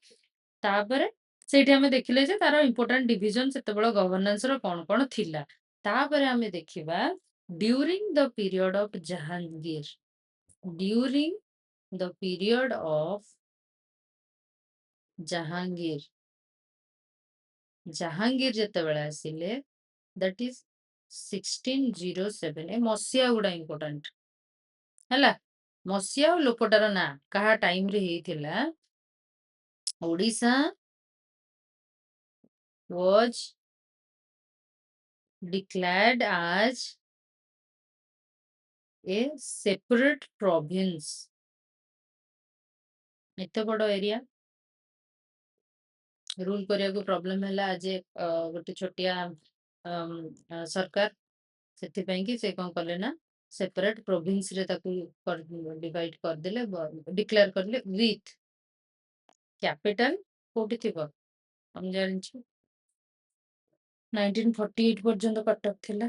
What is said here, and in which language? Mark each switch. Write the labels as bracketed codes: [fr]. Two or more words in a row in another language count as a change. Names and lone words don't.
[or] ତାପରେ ସେଇଠି ଆମେ ଦେଖିଲେ ଯେ ତାର [en] important division [or] ସେତେବେଳେ ଗଭର୍ଣ୍ଣାନ୍ସ ର କଣ କଣ ଥିଲା। ତାପରେ ଆମେ ଦେଖିବା [en] during the period of [or] ଜାହାଙ୍ଗୀର, [en] during the period of [or] ଜାହାଙ୍ଗୀର, ଜାହାଙ୍ଗୀର ଯେତେବେଳେ ଆସିଲେ, [en] that is 1607, [or] ଏ ମସିହା ଗୁଡା ଇମ୍ପୋର୍ଟାଣ୍ଟ ହେଲା। ମସିହା ଆଉ ଲୋକଟାର ନାଁ କାହା ଟାଇମରେ ହେଇଥିଲା। [en] ଓଡିଶା was declared as a separate province। [or] ଏତେ ବଡ [en] area rule [or] କରିବାକୁ ପ୍ରୋବ୍ଲେମ ହେଲା, ଆଜି ଗୋଟେ ଛୋଟିଆ ସରକାର, ସେଥିପାଇଁ କି ସେ କଣ କଲେ ନା [en] separate province [or] ରେ ତାକୁ ଡିଭାଇଡ କରିଦେଲେ, ଡିକ୍ଲେୟାର କରିଲେ [en] with capital [or] କୋଉଠି ଥିବ ଆମେ ଜାଣିଛୁ 1948 ପର୍ଯ୍ୟନ୍ତ କଟକ ଥିଲା।